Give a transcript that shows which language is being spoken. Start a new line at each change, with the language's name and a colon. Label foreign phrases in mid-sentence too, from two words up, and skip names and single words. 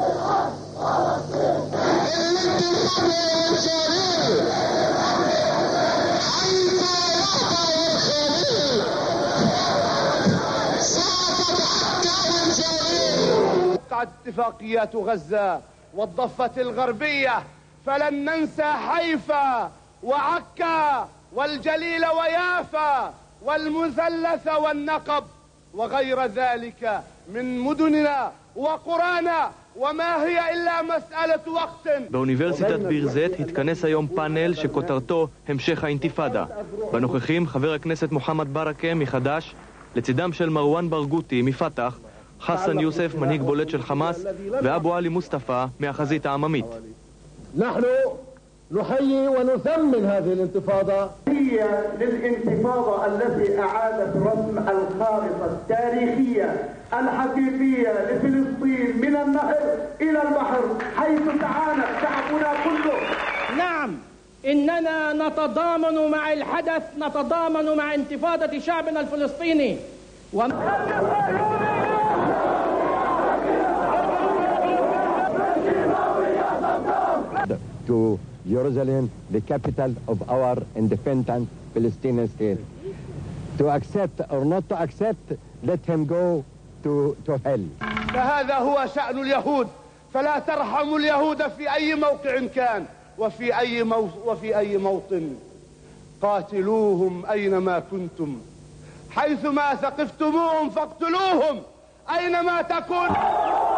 Arabic: اتفاقيات غزة والضفة الغربية فلن ننسى حيفا وعكا والجليل ويافا والمثلث والنقب وغير ذلك من مدننا وقرانا وما هي إلا مسألة وقت.
Hebrew: באוניברסיטת ביר זית התכנס היום פאנל שכותרתו המשך האינתיפאדה. בנוכחים חבר הכנסת מוחמד ברכה מחד"ש, לצידם של מרואן ברגותי מפתח, חסן יוסף מנהיג בולט של חמאס ואבו עלי מוסטפא מהחזית העממית.
Arabic: نحن نحيي ونثمن هذه الانتفاضة. هي للانتفاضة التي أعادت رسم الخارطة التاريخية الحقيقية لفلسطين من النهر إلى البحر حيث تعانق شعبنا كله. نعم إننا نتضامن مع الحدث، نتضامن مع انتفاضة شعبنا الفلسطيني.
English: To Jerusalem, the capital of our independent Palestinian state. To accept or not to accept, let him go to hell.
Arabic: فهذا هو شأن اليهود، فلا ترحموا اليهود في أي موقع كان وفي أي موطن. قاتلوهم أينما كنتم، حيثما ثقفتموهم فاقتلوهم أينما تكونوا.